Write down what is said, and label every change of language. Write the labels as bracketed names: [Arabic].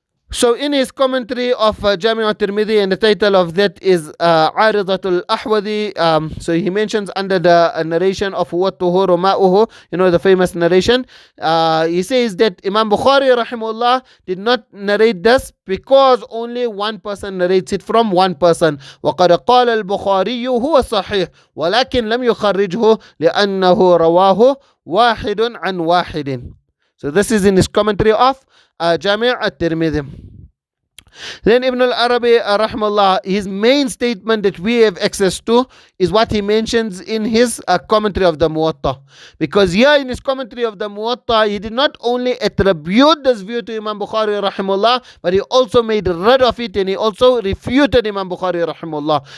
[English] So in his commentary of Jami' al-Tirmidhi, and the title of that is Aridatul Ahwadi, so he mentions under the narration of Wattuhuru Ma'uhu, the famous narration, he says that Imam Bukhari rahimahullah did not narrate this because only one person narrates it from one person. [Arabic] وقد قال البخاري هو صحيح ولكن لم يخرجه لأنه رواه واحد عن واحد. [English] So this is in his commentary of Jami' al-Tirmidhi. Then Ibn al-Arabī rahimahullah, his main statement that we have access to is what he mentions in his commentary of the Muwatta. Because here in his commentary of the Muwatta, he did not only attribute this view to Imam Bukhari rahimahullah, but he also made rid of it, and he also refuted Imam Bukhari rahimahullah.